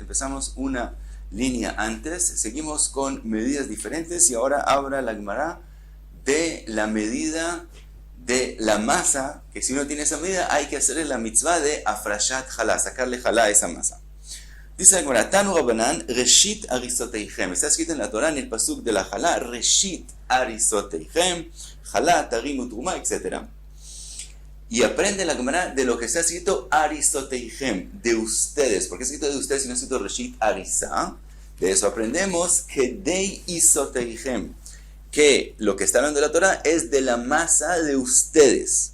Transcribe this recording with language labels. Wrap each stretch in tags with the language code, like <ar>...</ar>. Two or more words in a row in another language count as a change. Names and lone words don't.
<es>Empezamos una línea antes, seguimos con medidas diferentes y ahora habla la Gemara de la medida de la masa, que si uno tiene esa medida hay que hacerle la mitzvah de</es> <he>הפרשת חלה,</he> <es>sacarle jalá a esa masa. Dice la Gemara,</es> <he>תנו רבנן, ראשית עריסותיכם.</he> <es>Está escrito en la Torah, en el pasuk de la jalá,</es> <he>ראשית עריסותיכם, חלה, תרים, תרומה,</he> <es>etc. Y aprende la Gemara de lo que está escrito Arisoteichem, de ustedes. ¿Por qué está escrito de ustedes y no está escrito</es> <he>ראשית עריסה?</he> <es>De eso aprendemos que</es> <he>די עיסותיכם,</he> <es>que lo que está hablando de la Torah es de la masa de ustedes.</es>